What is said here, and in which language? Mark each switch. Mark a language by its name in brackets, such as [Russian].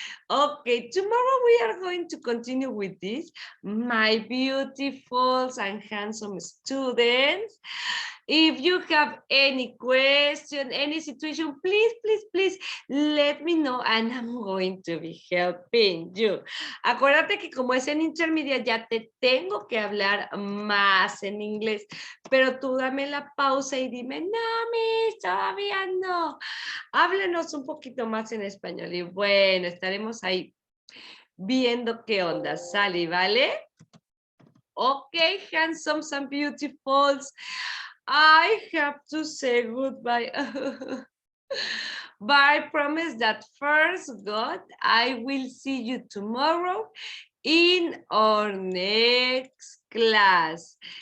[English] Okay, tomorrow we are going to continue with this, my beautiful and handsome students. If you have any question, any situation, please, let me know and I'm going to be helping you. [Spanish] Acuérdate que como es en intermedia, ya te tengo que hablar más en inglés, pero tú dame la pausa y dime, no, Miss, todavía no. Háblenos un poquito más en español y bueno, estaremos ahí viendo qué onda sale, ¿vale? [English] Okay, handsome and beautifuls. I have to say goodbye. But I promise that first, God, I will see you tomorrow in our next class.